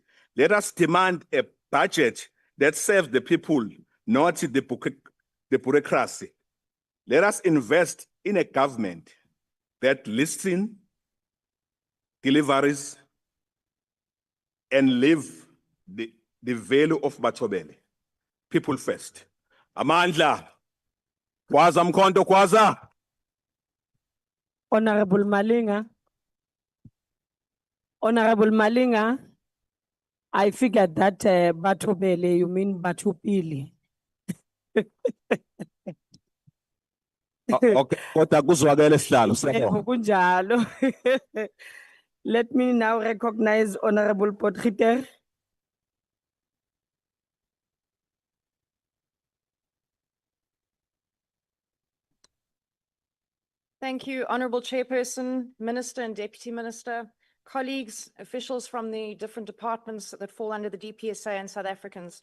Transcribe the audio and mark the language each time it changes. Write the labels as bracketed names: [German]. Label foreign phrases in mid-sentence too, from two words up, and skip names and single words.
[English] Let us demand a budget that serves the people, not the bureaucracy. Let us invest in a government that listens, delivers, and live the value of Bachobele. People first. [Xhosa] Amandla. Kwaza mkondo kwaza. [English] Honorable Malinga. Honorable Malinga, I figured that Batobele, you mean Batupili. [Xhosa] Okay, kodwa kuzwakele sihlalo. Kunjalo. [English] Let me now recognize Honorable Potgieter. Thank you, Honorable Chairperson, Minister and Deputy Minister, colleagues, officials from the different departments that fall under the DPSA and South Africans.